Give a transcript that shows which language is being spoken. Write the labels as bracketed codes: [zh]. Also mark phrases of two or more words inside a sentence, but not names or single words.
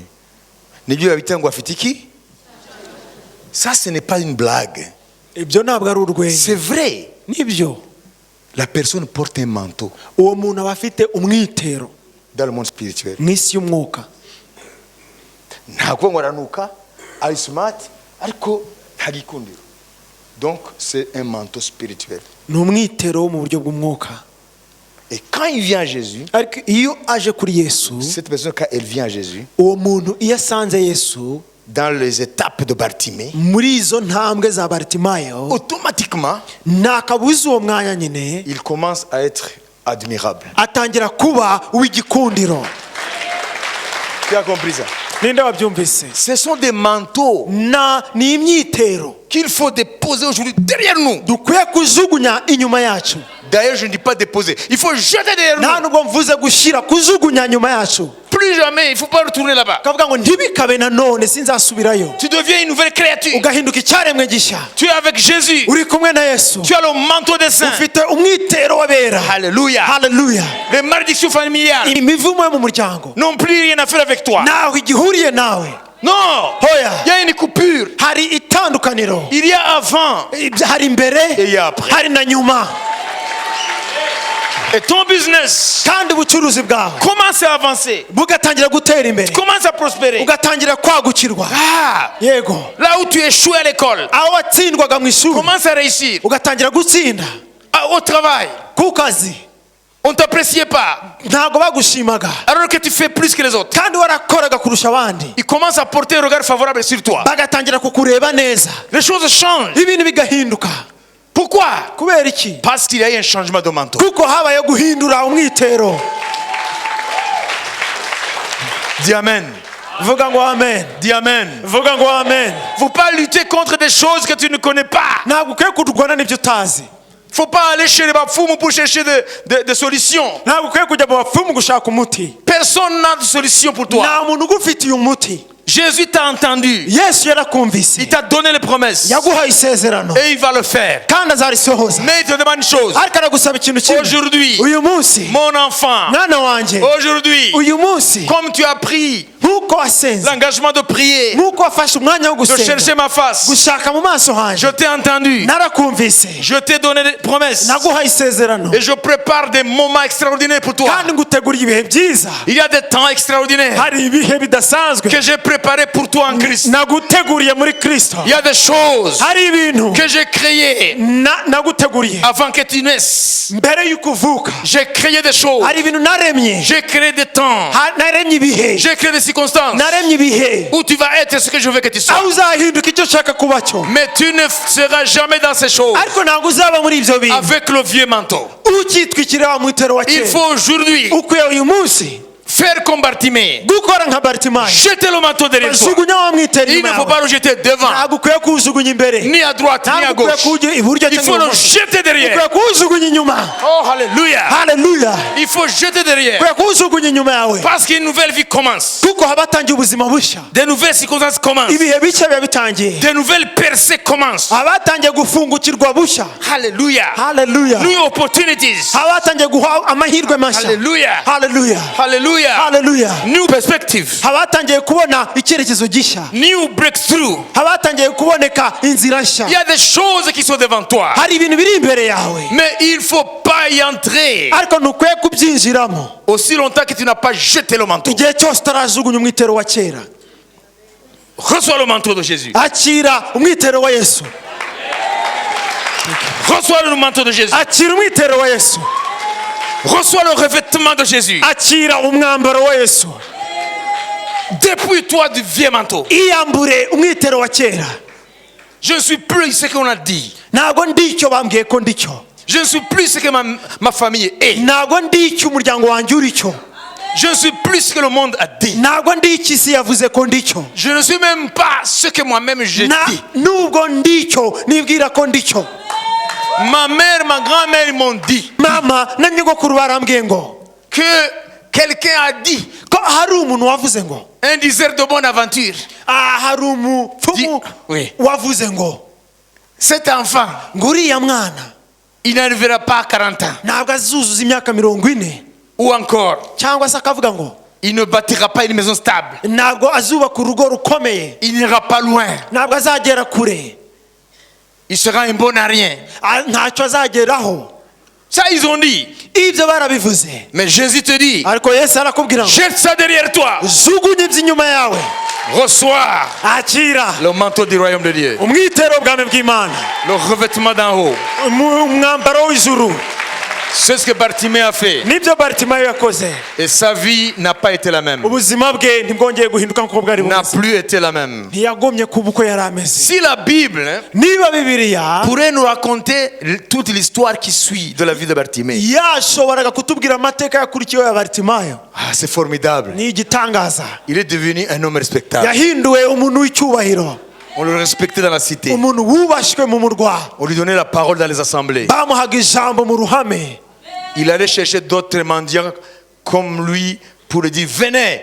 [rw] Nibyo babita ngo afite iki? [fr] Ça, ce n'est pas une blague. [rw] ibyo ntabwo ari urwenya, [fr] C'est vrai. [rw] nibyo. [fr] La personne porte un manteau [rw] uwo muntu aba afite umwitero [fr] dans le monde spirituel. [rw] mu isi y'umwuka. Ntabwo ngo aranuka, ari smart, ariko ntagikundiro. [fr] Donc c'est un manteau spirituel. [rw] ni umwitero wo mu buryo bw'umwuka. [fr] Et quand il vient à Jésus, [rw] ariko iyo aje kuri Yesu, [fr] cette personne, quand elle vient à Jésus, [rw] uwo muntu iyo asanze Yesu [fr] dans les étapes de Bartimée, [rw] muri izo ntambwe za Bartimayo, [fr] automatiquement, [rw] nta kabuza uwo mwanya nyine [fr] il commence à être admirable. [rw] atangira kuba uw'igikundiro. [fr] Tu as compris ça? [rw] Ninde wabyumvise? [fr] Ce sont des manteaux [rw] Ni imyitero [fr] qu'il faut déposer aujourd'hui derrière nous. [rw] dukwiye kujugunya inyuma yacu. [fr] D'ailleurs, je ne dis pas déposer. Il faut jeter derrière [rw] Nta [fr] nous. [rw] nubwo mvuze gushyira kujugunya nyuma yacu. [fr] Plus jamais, il ne faut pas retourner là-bas. [rw] Kavuga ngo ntibikabe nanone sinzasubirayo. [fr] Tu deviens une nouvelle créature. [rw] Ugahinduka icyaremwe gishya. [fr] Tu es avec Jésus. [rw] Uri kumwe na Yesu. [fr] Tu as le manteau des saints. [rw] Ufite umwitero w'abera. [fr] Alléluia. [rw] Haleluya. [fr] Les malédictions familiales [rw] Imivumo yo mu muryango [fr] n'ont plus rien à faire avec toi. [rw] ntaho igihuriye nawe. [fr] Non. [rw] Hoya. [fr] Il y a une coupure. [rw] Hari itandukaniro. [fr] Il y a avant [rw] Hari imbere [fr] et il y a après. [rw] hari na nyuma. [fr] Et ton business [rw] Kandi ubucuruzi bwawe [fr] commence à avancer. [rw] bugatangira gutera imbere. [fr] Commence à prospérer. [rw] Ugatangira kwagukirwa. Ah, Yego. [fr] là où tu échoues à l'école, [rw] Aho watsindwaga mu ishuri [fr] commence à réussir. [rw] ugatangira gutsinda. [fr] Ah, au travail, [rw] Ku kazi [fr] on ne t'appréciait pas. [rw] ntago bagushimaga. [fr] Alors que tu fais plus que les autres. [rw] Kandi warakoraga kurusha abandi. [fr] Il commence à porter un regard favorable sur toi. [rw] Bagatangira kukureba neza. [fr] Les choses changent. [rw] Ibintu bigahinduka. [fr] Pourquoi? [rw] Kubera iki? [fr] Parce qu'il y a eu un changement de manteau. [rw] Kuko habaye guhindura umwitero. [fr] Dis Amen. [rw] Vuga ngo amen. [fr] Dis Amen. [rw] Vuga ngo amen. [fr] Il ne faut pas lutter contre des choses que tu ne connais pas. [rw] Ntabwo ukwiye kurwana n'ibyo utazi. [fr] Il ne faut pas aller chez les bafoumes pour chercher des solutions. [rw] Ntabwo ukwiye kujya mu bapfumu gushaka umuti. [fr] Personne n'a de solution pour toi. [rw] Nta muntu ugufitiye umuti. [fr] Jésus t'a entendu. [rw] Yesu yarakumvise. [fr] Il t'a donné les promesses. [rw] Yaguhaye isezerano. [fr] Et il va le faire. [rw] Kandi azarisohoza. [fr] Mais il te demande une chose. [rw] Ariko aragusaba ikintu kimwe. [fr] Aujourd'hui, [rw] Uyu munsi [fr] mon enfant, [rw] mwana wanjye, [fr] aujourd'hui, [rw] uyu munsi [fr] comme tu as pris [rw] nkuko wasenze, [fr] l'engagement de prier, [rw] nkuko wafashe umwanya wo [fr] de chercher [rw] gusenga, [fr] ma face, [rw] gushaka mu maso [fr] je [rw] hanjye, [fr] t'ai entendu. [rw] narakumvise, [fr] Je t'ai donné des promesses. [rw] naguhaye isezerano, [fr] Et je prépare des moments extraordinaires pour toi. [rw] kandi nguteguriye ibihe byiza. [fr] Il y a des temps extraordinaires [rw] Hari ibihe bidasanzwe [fr] que j'ai préparés pour toi en Christ. [rw] naguteguriye muri Kristo. [fr] Il y a des choses [rw] Hari ibintu [fr] que j'ai créées [rw] naguteguriye [fr] avant que tu naisses. [rw] mbere y'uko uvuka. [fr] J'ai créé des choses. [rw] Hari ibintu naremye. [fr] J'ai créé des temps. [rw] Naremye ibihe. [fr] J'ai créé des circonstances [rw] Naremye ibihe. [fr] où tu vas être ce que je veux que tu sois. [rw] Aho uzahinduka icyo ushaka kuba cyo. [fr] Mais tu ne seras jamais dans ces choses [rw] Ariko ntabwo uzaba muri ibyo bintu [fr] avec le vieux manteau. [rw] ukitwikira wa mwitero wa [fr] Il [rw] kera. [fr] faut aujourd'hui [rw] Ukwiye uyu munsi [fr] faire comme Bartimée. [rw] gukora nka Bartimayo. [fr] Jeter le manteau derrière toi. [rw] Jugunya wa mwitero [fr] Il [rw] inyuma [fr] ne faut [rw] yawe. [fr] pas le jeter devant, [rw] Ntabwo ukwiye kuwujugunya imbere. [fr] ni à droite, ni à [rw] Ntabwo ukwiye [fr] gauche. [rw] kuwujya iburyo [fr] Il faut [rw] cyangwa [fr] le [rw] ibumoso. [fr] jeter derrière. [rw] Ukwiye kuwujugunya inyuma. [fr] Oh, alléluia. [rw] Haleluya. [fr] Il faut jeter derrière. [rw] Ukwiye kuwujugunya inyuma yawe. [fr] Parce qu'une nouvelle vie commence. [rw] Kuko haba hatangiye ubuzima bushya. [fr] Des nouvelles circonstances commencent. [rw] Ibihe bishya biba bitangiye. [fr] Des nouvelles percées commencent. [rw] Haba hatangiye gufungukirwa bushya. [fr] Alléluia. [rw] Haleluya. [en] New opportunities. [rw] Haba hatangiye guha amahirwe mashya. [fr] Alléluia. [rw] Haleluya. [fr] Alléluia. [rw] Haleluya. [en] New perspective. [rw] Haba hatangiye kubona icyerekezo gishya. [en] New breakthrough. [rw] Haba hatangiye kuboneka inzira nshya. [fr] Il y a des choses qui sont devant toi. [rw] Hari ibintu biri imbere yawe. [fr] Mais il ne faut pas y entrer [rw] Ariko ntukwiye kubyinjiramo [fr] aussi longtemps que tu n'as pas jeté le manteau. [rw] igihe cyose utarajugunya umwitero wa kera. [fr] Reçois le manteau de Jésus. [rw] Akira umwitero wa Yesu. [fr] Reçois le manteau de Jésus. [rw] Akira umwitero wa Yesu. [fr] Reçois le revêtement de Jésus. [rw] Akira umwambaro wa Yesu. [fr] Dépouille-toi du vieux manteau. [rw] Iyambure umwitero wa kera. [fr] Je ne suis plus ce qu'on a dit. [rw] Ntabwo ndi icyo bambwiye ko ndi cyo. [fr] Je ne suis plus ce que ma famille est. [rw] Ntabwo ndi icyo umuryango wanjye uri cyo. [fr] Je ne suis plus ce que le monde a dit. [rw] Ntabwo ndi icyo isi yavuze ko ndi cyo. [fr] Je ne suis même pas ce que moi-même je dis. [rw] Nubwo ndi icyo nibwira ko ndi cyo. [fr] Ma mère, ma grand-mère m'ont dit [rw] Mama na nyogokuru barambwiye ngo [fr] que quelqu'un a dit, [rw] ko hari umuntu wavuze ngo [fr] un diseur de bonne aventure, [rw] hari umupfumu [fr] Oui. [rw] wavuze ngo [fr] cet enfant, [rw] ngo uriya mwana [fr] il n'arrivera pas à 40 ans. [rw] ntabwo azuzuza imyaka 40. [fr] Ou encore, [rw] cyangwa se akavuga ngo [fr] il ne bâtira pas une maison stable. [rw] ntabwo azubaka urugo rukomeye. [fr] Il n'ira pas loin. [rw] Ntabwo azagera kure. [fr] Il sera un bon à rien. [rw] Ntacyo azageraho. [fr] Ça, ils ont dit. [rw] Ibyo barabivuze. [fr] Mais Jésus te dit, [rw] Ariko Yesu arakubwira ngo [fr] jette ça derrière toi. [rw] jugunya iby'inyuma yawe. [fr] Reçois [rw] Akira [fr] le manteau du royaume de Dieu. [rw] umwitero w'ubwami bw'Imana. [fr] Le revêtement d'en haut. [rw] Umwambaro w'ijuru. [fr] C'est ce que Bartimée a fait. [rw] nibyo Bartimayo yakoze. [fr] Et sa vie n'a pas été la même. [rw] Ubuzima bwe ntibwongeye guhinduka nk'uko bwari [fr] N'a [rw] bumeze. [fr] plus été la même. [rw] Ntiyagomye kuba uko yari ameze. [fr] Si la Bible [rw] Niba Bibiliya [fr] pourrait nous raconter toute l'histoire qui suit de la vie de Bartimée. [rw] yashoboraga kutubwira amateka yakurikiyeho ya Bartimayo, [fr] Ah, c'est formidable. [rw] ni igitangaza. [fr] Il est devenu un homme respectable. [rw] Yahinduwe umuntu w'icyubahiro, [fr] On le respectait dans la cité. [rw] umuntu wubashywe mu murwa. [fr] On lui donnait la parole dans les assemblées. [rw] Bamuhaga ijambo mu ruhame. [fr] Il allait chercher d'autres mendiants comme lui pour lui dire venez.